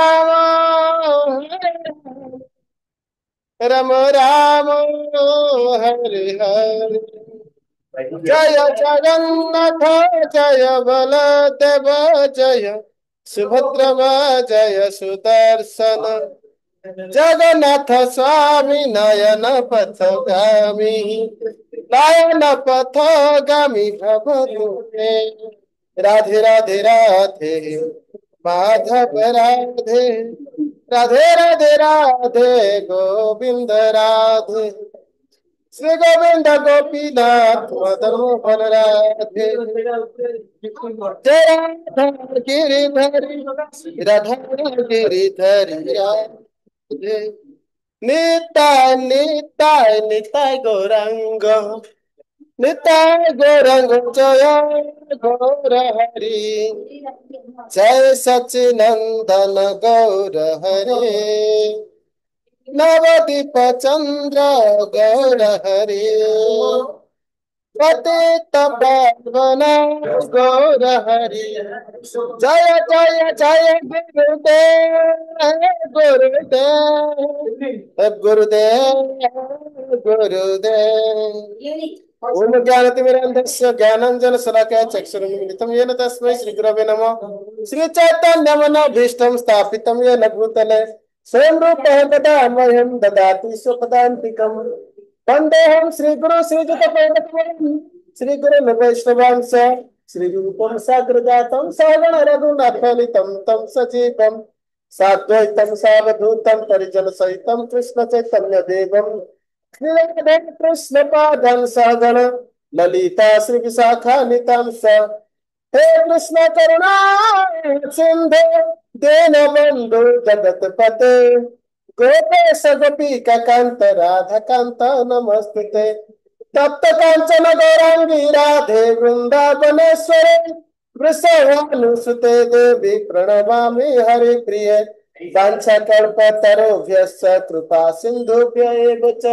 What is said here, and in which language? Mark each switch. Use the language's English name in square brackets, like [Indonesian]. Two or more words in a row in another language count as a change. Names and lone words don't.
[Sanskrit] राम राम हरे हरे जय जगन्नाथ जय बलदेव जय सुभद्रमा जय सुदर्शन जगन्नाथ स्वामी नयन पथगामी नयन पथगामी भवतु मे राधे राधे राधे माधव राधे राधे राधे राधे गोविंद राधे श्री गोविंद गोपीनाथ मदन मोहन राधे जय राधा गिरिधरी राधा गिरिधरी राधे निताय निताय गौरांग निताय गौरांग जय गौर हरि जय सचिनंदन गौर हरे नवदीप चंद्र गौर हरे पतित पावन गौर हरि जय जय जय गुरुदेव ओम ज्ञानतिमिरान्धस्य ज्ञानाञ्जन शलाकया चक्षुरुन्मीलितं येन तस्मै श्रीगुरवे नमः श्रीचैतन्यमनोभीष्टं स्थापितं येन भूतले स्वयं रूपः तदा मह्यं ददाति स्वपदान्तिकम् वन्देऽहं श्रीगुरु श्रीयुतपदां श्रीगुरुन् वैष्णवांश श्रीरूपं साग्रजातं सहगण रघुनाथान्वितं तं सजीवं साद्वैतं सावधूतं परिजनसहितं कृष्णचैतन्यदेवं श्रीराधे कृष्ण पादं सहगण ललिता श्री विशाखा नितंस हे कृष्ण करुणा सिंधु दीन बंधु जगत पते गोपेश गोपिका कांत राधा कांत नमस्ते तप्त कांचन गौरांगी राधे वृंदावनेश्वरे वृषभानुसुते देवी प्रणमामि हरि प्रिय वाञ्छाकल्पतरुभ्यश्च कृपा सिन्धुभ्य एव च